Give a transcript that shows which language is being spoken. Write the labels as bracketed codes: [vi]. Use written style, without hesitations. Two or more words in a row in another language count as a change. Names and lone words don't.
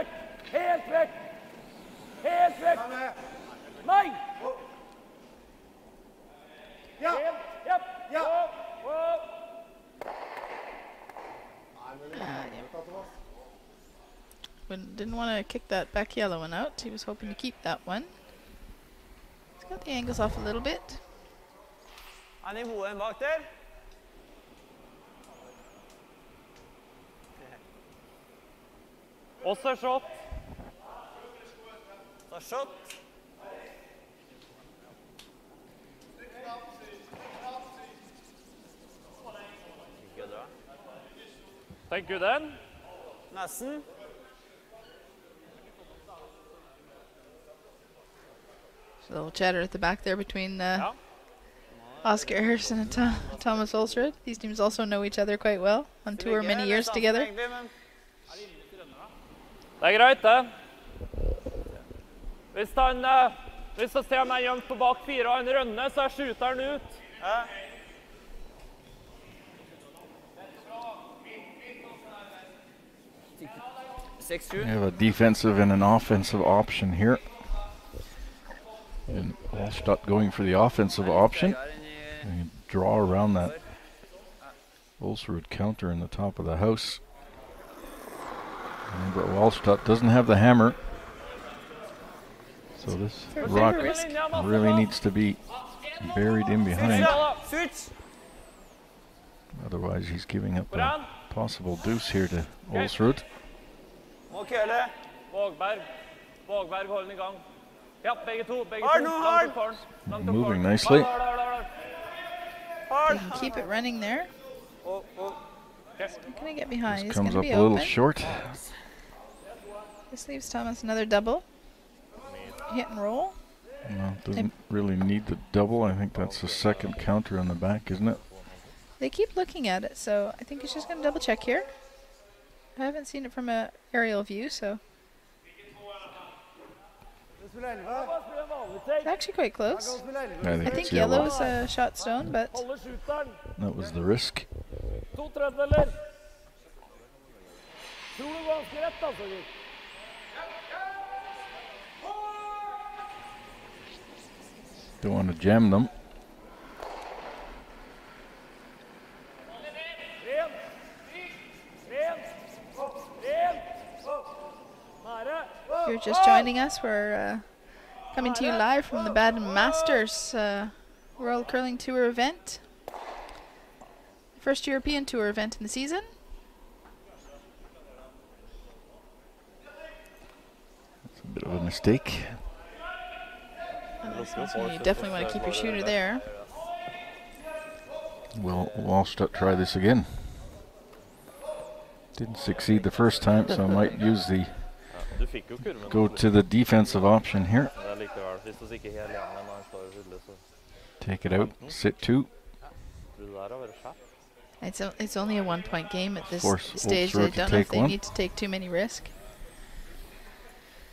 [no] Helt vekk. Helt vekk. Nei. Ja! Helt. Japp. Ja. [en] Wow, wow. Didn't want to kick that back yellow one out. He was hoping to keep that one. He's got the angles off a little bit. [no] Er nivået bak der? Også shot. Ta shot. Ikke dra. Tenker du den? Nesten. [en] There's a little chatter at the back there between [no] Ja. [en] Oscar Harrison and Thomas Olsrud. These teams also know each other quite well on tour many years together. [no] Egentlig, men Det er greit, det. Hvis han ser meg gjemt på bak 4 og han rønner, så skjuter han ut. ja. [en] We have a defensive and an offensive option here. And Wallstatt going for the offensive option. And draw around that Olsrud counter in the top of the house. Remember, Wallstatt doesn't have the hammer. So this Fair rock risk. really needs to be buried in behind. Shoot! Otherwise, he's giving up a possible deuce here to Olsrud. [no] Må køle. Vågberg. Vågberg, hold den i gang. Ja, begge to. Hard nå, hard. Langt opp for den. Langt opp for [en] Moving [no] den. [en] nicely. [no] Hard, hard, hard, hard. Hard. [en] They can keep it running there. Oh, oh. Can I get behind? He's Comes going to up be a little open. short. This leaves Thomas another double. Hit and roll. Well, doesn't really need the double. I think that's the second counter on the back, isn't it? They keep looking at it, so I think he's just going to double check here. I haven't seen it from a aerial view, so [no] Det spiller 11. Bare spille en vanlig [en] it's take. actually quite [no] Han [en] close. [no] kan spille 11. [en] I I think think it's yellow. yellow is a shot stone, but [no] Holde shooteren. [en] That was the risk. [no] 2 tredjedeler. Tror du ganske rett, altså, gutt. [en] Don't want to jam them. [no] Ren. Ren. Ren. Nære. [en] if you're just joining us, we're coming to you live from the Baden Masters World Curling Tour event. First European Tour event in the season. That's a bit of a mistake. So you definitely want to keep your shooter there. Will Wallstatt try this again? Didn't succeed the first time, so I might use the [no] Du fikk jo kurven. [en] go to the defensive option here. [no] Det er likevel, hvis du ikke helt igjen, men han står jo tydelig, så [en] Take it out, sit two. [no] tror du det der har vært skjært. [en] It's only a 1-point game at this Force stage. Ulster They to don't know if take they one. need to take too many risks.